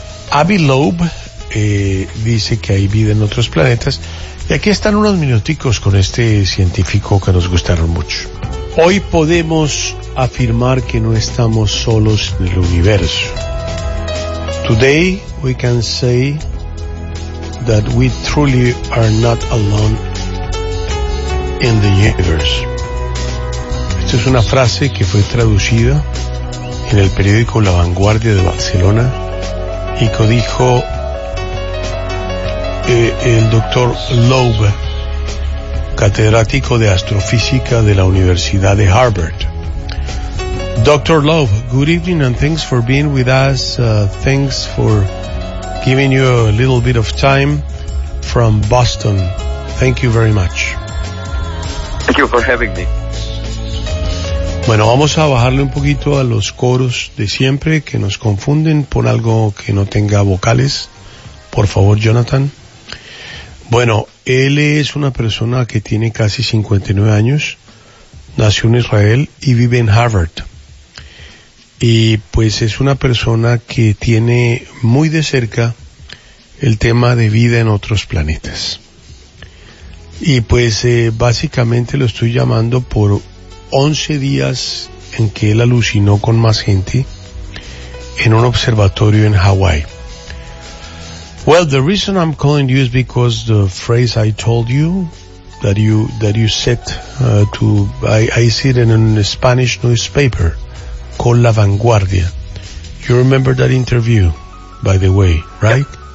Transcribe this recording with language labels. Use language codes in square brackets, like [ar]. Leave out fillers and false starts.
[es] Abby Loeb dice que hay vida en otros planetas, y aquí están unos minuticos con este científico que nos gustaron mucho. Hoy podemos afirmar que no estamos solos en el universo. [en] Today we can say that we truly are not alone in the universe. [es] Esta es una frase que fue traducida en el periódico La Vanguardia de Barcelona. Nico dijo, el doctor Loeb, catedrático de astrofísica de la Universidad de Harvard. [en] Dr. Loeb, good evening and thanks for being with us. Thanks for giving you a little bit of time from Boston. Thank you very much. Thank you for having me. [es] Bueno, vamos a bajarle un poquito a los coros de siempre que nos confunden. Pon algo que no tenga vocales, por favor, Jonathan. Bueno, él es una persona que tiene casi 59 años, nació en Israel y vive en Harvard. Y pues es una persona que tiene muy de cerca el tema de vida en otros planetas. Y pues básicamente lo estoy llamando por 11 días en que él alucinó con más gente en un observatorio en Hawái. [en] Well, the reason I'm calling you is because the phrase I told you that you said, I see it in a Spanish newspaper called La Vanguardia. You remember that interview, by the way, right?